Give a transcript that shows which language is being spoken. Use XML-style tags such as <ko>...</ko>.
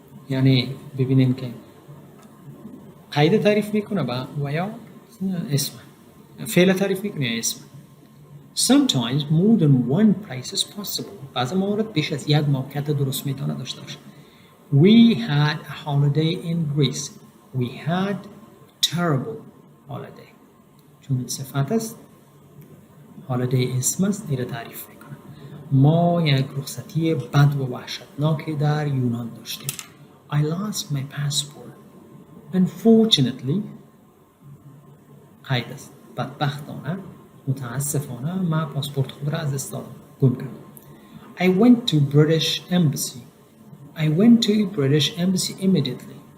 <fa>یعنی ببینیم که قید تعریف میکنه و یا اسم، فعل تعریف میکنه یا اسم.</fa> <en>Sometimes more than one place is possible.</en> <fa>بعضی موارد بیش از یک موقعیت درست میتونه داشته باشه.</fa> <en>We had a holiday in Greece. We had terrible holiday.</en> <fa>چون صفت است، holiday اسم است، این تعریف میکنه. ما یک رخصتی بد و وحشتناک در یونان داشتیم.</fa> <en>I lost my passport.</en> <fa>Unfortunately قید است، بدبختانه متاسفانه من پاسپورت خود را از دست دادم، گم کردم.</fa> <en>I went to British embassy. I went to British embassy immediately.</en>